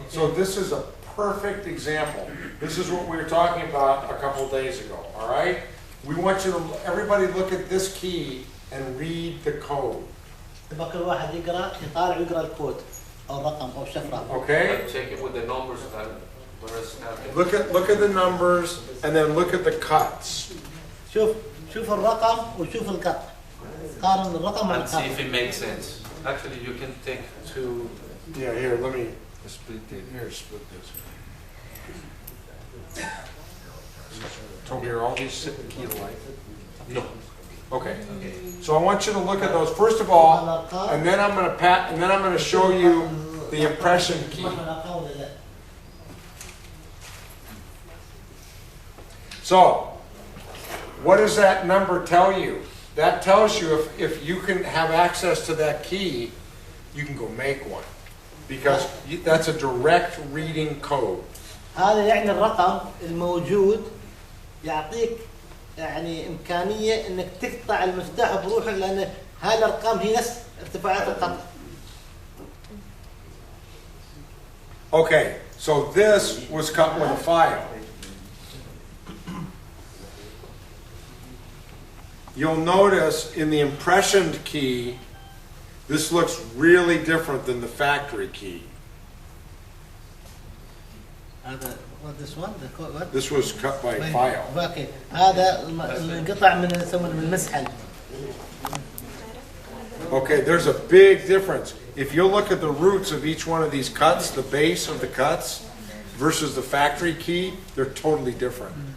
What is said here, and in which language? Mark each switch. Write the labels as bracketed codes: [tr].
[en] So this is a perfect example. This is what we were talking about a couple of days ago. All right? We want you to, everybody look at this key and read the code. [ar] تبقى كل واحد يقرأ يطالع ويقرأ الكود أو الرقم أو الشفرة. [en] Okay? Check it with the numbers that Look at the numbers and then look at the cuts. [ar] شوف الرقم وشوف القط. قارن الرقم مع [en] and see [ar] القط. [en] if it makes sense. Actually, you can take two. Yeah, here, let me split it. Here, split this. Toby, are all these sitting key alike? No. Okay. So I want you to look at those first of all, and then I'm going to show you the impression key. So, what does that number tell you? That tells you if you can have access to that key, you can go make one. Because that's a direct reading code. [ar] هذا يعني الرقم الموجود يعطيك يعني إمكانية إنك تقطع المفتاح بروحك لأن هذه الأرقام هي نفس ارتفاعات القطع. [en] Okay, so this was cut with a file. You'll notice in the impressioned key, this looks really different than the factory key. [ar] هذا [en] what this one? What? This was cut by file. Okay. [ar] هذا القطع من يسمونه من المسحل. [en] Okay, there's a big difference. If you look at the roots of each one of these cuts, the base of the cuts versus the factory key, they're totally different.